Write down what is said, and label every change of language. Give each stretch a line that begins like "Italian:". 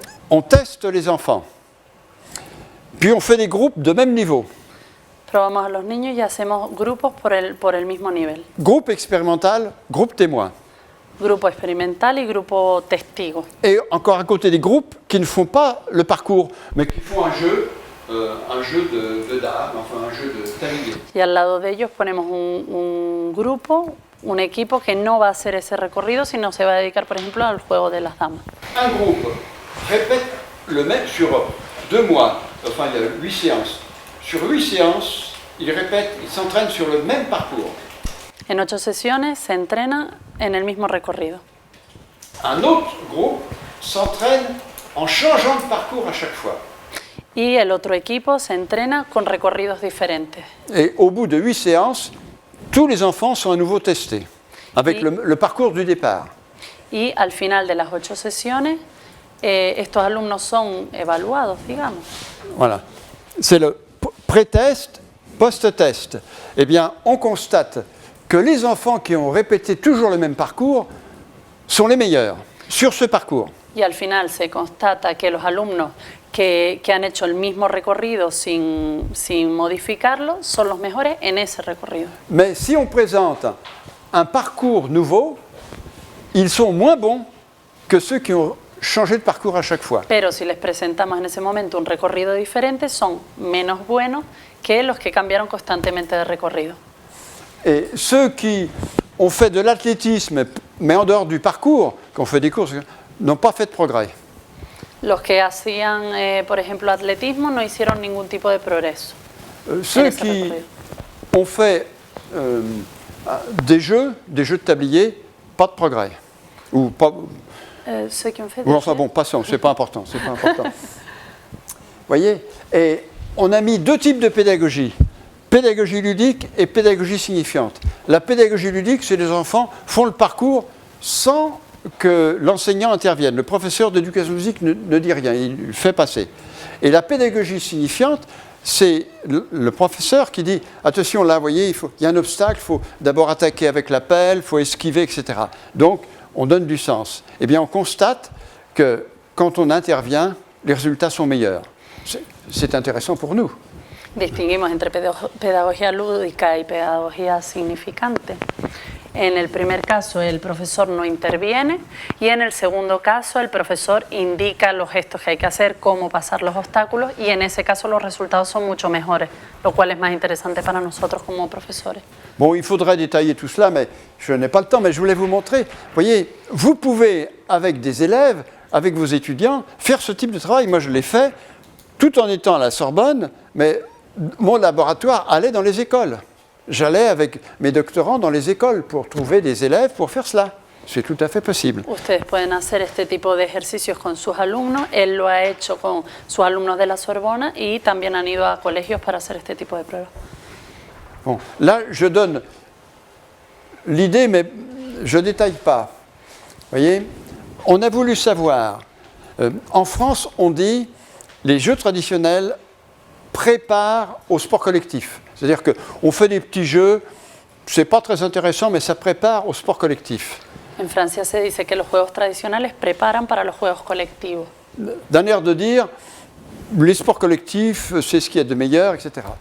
French: On teste les enfants. Puis on fait des groupes de même niveau.
Spanish: Probamos a los niños y hacemos grupos por el mismo nivel.
French: Groupe expérimental, groupe témoin.
Spanish: Grupo experimental y grupo testigo.
French: Et encore à côté des groupes qui ne font pas le parcours, mais qui font un jeu de dames, enfin un jeu de tablier.
Spanish: Y al lado de ellos ponemos un grupo, un equipo que no va a hacer ese recorrido, sino se va a dedicar, por ejemplo, al juego de las damas.
French: Un groupe répète le même sur 2 mois, enfin il y a 8 séances. Sur 8 séances, ils répètent, ils s'entraînent sur le même parcours.
Spanish: En 8 sesiones se entrena en el mismo recorrido.
French: Un autre groupe s'entraîne en changeant de parcours à chaque fois.
Spanish: Y el otro equipo se entrena con recorridos diferentes.
French: Et au bout de 8 séances, tous les enfants sont à nouveau testés, avec le parcours du départ.
Spanish: Y al final de las 8 sesiones, estos alumnos son evaluados, digamos.
French: Voilà. C'est le pré-test, post-test. Eh bien, on constate que les enfants qui ont répété toujours le même parcours sont les meilleurs sur ce parcours.
Spanish: Y al final se constata que los alumnos que han hecho el mismo recorrido sin modificarlo son los mejores en ese recorrido.
French: Mais si on présente un parcours nouveau, ils sont moins bons que ceux qui ont changé de parcours à chaque fois.
Spanish: Pero si les presentamos en ese momento un recorrido diferente, son menos buenos que los que cambiaron constantemente de recorrido.
French: Et ceux qui ont fait de l'athlétisme, mais en dehors du parcours, qui ont fait des courses, n'ont pas fait de progrès.
Spanish: Los que hacían, por ejemplo, atletismo no hicieron ningún tipo de progreso.
French: Ceux qui ont fait des jeux de tablier, pas de progrès. Ou pas. Ceux qui ont fait Ou enfin bon, passons, c'est pas important, c'est pas important. Voyez, et on a mis 2 types de pédagogie. Pédagogie ludique et pédagogie signifiante. La pédagogie ludique, c'est les enfants font le parcours sans que l'enseignant intervienne. Le professeur d'éducation physique ne dit rien, il fait passer. Et la pédagogie signifiante, c'est le professeur qui dit « Attention, là, vous voyez, il y a un obstacle, il faut d'abord attaquer avec la pelle, il faut esquiver, etc. » Donc, on donne du sens. Eh bien, on constate que quand on intervient, les résultats sont meilleurs. C'est intéressant pour nous.
Spanish: Distinguimos entre pedagogía lúdica y pedagogía significante. En el primer caso, el profesor no interviene y en el segundo caso, el profesor indica los gestos que hay que hacer, cómo pasar los obstáculos y en ese caso los resultados son mucho mejores, lo cual es más interesante para nosotros como profesores.
French: Bon, il faudrait détailler tout cela, mais je n'ai pas le temps, mais je voulais vous montrer. Vous voyez, vous pouvez, avec des élèves, avec vos étudiants, faire ce type de travail. Moi, je l'ai fait, tout en étant à la Sorbonne, mais mon laboratoire allait dans les écoles. J'allais avec mes doctorants dans les écoles pour trouver des élèves pour faire cela. C'est tout à fait possible.
Spanish: Ustedes pueden hacer este tipo de ejercicios con sus alumnos. Él lo ha hecho con sus alumnos de la Sorbona y también han ido a colegios para hacer este tipo de pruebas.
French: Bon, là, je donne l'idée, mais je ne détaille pas. Vous voyez, on a voulu savoir. En France, on dit les jeux traditionnels prépare au sport collectif. C'est-à-dire qu'on fait des petits jeux, c'est pas très intéressant, mais ça prépare au sport collectif.
Spanish: En Francia se dice que los juegos tradicionales preparan para los juegos colectivos.
French: D'un air de dire, les sports collectifs, c'est ce qu'il y a de meilleur, etc.